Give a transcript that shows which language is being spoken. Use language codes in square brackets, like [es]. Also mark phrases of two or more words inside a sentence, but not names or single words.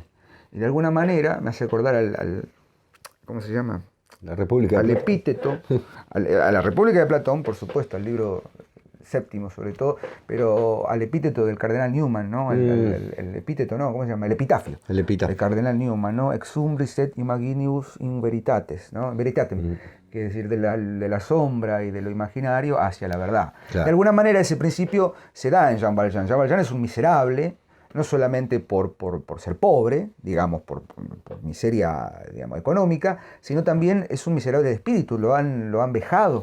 [es] Y de alguna manera me hace acordar al ¿cómo se llama? La República. Al epíteto, a la República de Platón, por supuesto, al libro séptimo sobre todo, pero al epíteto del cardenal Newman, ¿no? El epíteto, ¿no? ¿Cómo se llama? El epitafio. El epitafio. El cardenal Newman, ¿no? [la] Ex umbris et imaginibus in veritates, ¿no? Veritatem, [es] que es decir, de la sombra y de lo imaginario hacia la verdad. Claro. De alguna manera ese principio se da en Jean Valjean. Jean Valjean es un miserable, no solamente por ser pobre, digamos, por miseria, digamos, económica, sino también es un miserable de espíritu, lo han vejado,